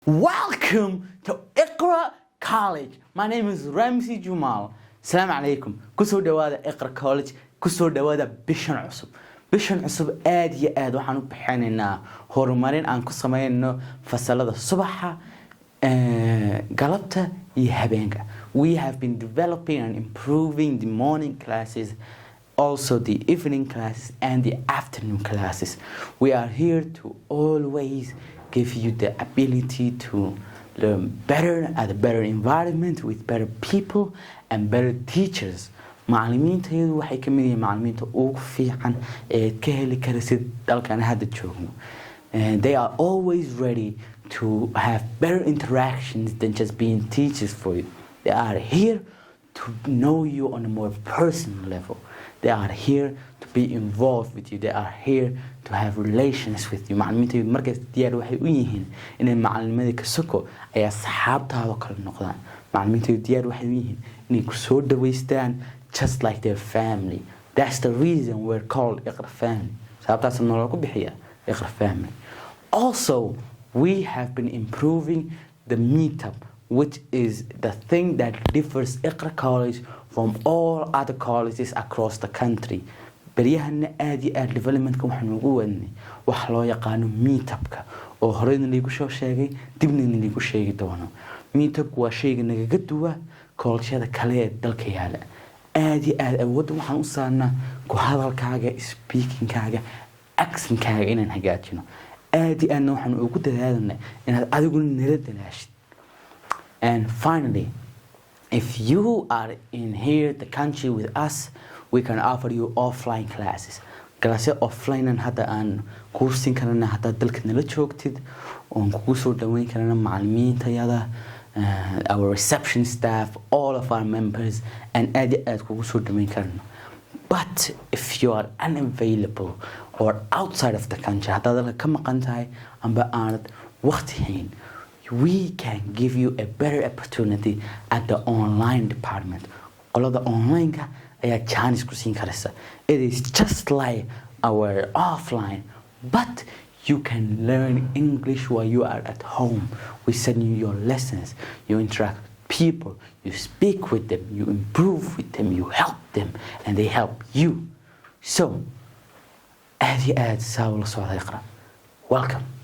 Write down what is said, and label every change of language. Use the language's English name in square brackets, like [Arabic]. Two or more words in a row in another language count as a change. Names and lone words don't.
[English] Welcome to Iqra College. My name is Ramsi Jamal. [Arabic] السلام عليكم. [Somali] Kusoo dhawaada Iqra College. Kusoo dhawaada bishan cusub. Bishan cusub aad iyo aad waxaan u bixinaynaa horumarin aan ku sameeyno fasalada subaxa, galabta iyo habeenka. [English] We have been developing and improving the morning classes, also the evening classes and the afternoon classes. We are here to always give you the ability to learn better at a better environment with better people and better teachers. [Somali] macallimiintayadu waxay ka mid yihiin macallimiinta ugu fiican ee ka heli karaysid dalkan hadda joogno. [English] They are always ready to have better interactions than just being teachers for you. They are here to know you on a more personal level. They are here to be involved with you. They are here to have relations with you. [Somali] macallimiintaydu markaas diyaar waxay u yihiin inay macallimadii ka soko ay asxaabtaada kala noqdaan. macallimiintaydu diyaar waxay u yihiin inay ku soo dhaweystaan [English] just like their family. That's the reason we're called Iqra family. [Somali] sababtaas nolol ku bixiya Iqra family. [English] Also, we have been improving the meetup, which is the thing that differs Iqra College from all other colleges across the country. [Somali] baryahana aad iyo aad developmentka waxaan ugu wadnay wax loo yaqaano meetupka oo horeyna liigu soo sheegay dibna liigu sheegi doono. meetup waa shayga nagaga duwa collegeada kale ee dalka yaala. aad iyo aad awoodda waxaan u saarnaa ku hadalkaaga, speakingkaaga, accentkaaga inaan hagaajino. aad iyo aadna waxaan ugu dadaalanay inaad adiguna nala dalaashid. [English] And finally, if you are in here the country with us, we can offer you offline classes. Classes offline [Somali] and hadda aan kursin karana hadda dalka nala joogtid oon kugu soo dhaweyn karana macallimiintayada, [English] our reception staff, all of our members, and [Somali] aad iyo aad kugu soo dhaweyn karana. [English] But if you are unavailable or outside of the country, [Somali] hadda dalka ka maqan tahay amba aanad waqti hayn, [English] we can give you a better opportunity at the online department. [Somali] qolada online-ka ayaa chance ku siin karaysa. [English] It is just like our offline, but you can learn English while you are at home. We send you your lessons, you interact with people, you speak with them, you improve with them, you help them, and they help you. So, [Somali] aad iyo aad saa ula socda Iqra. [English] Welcome.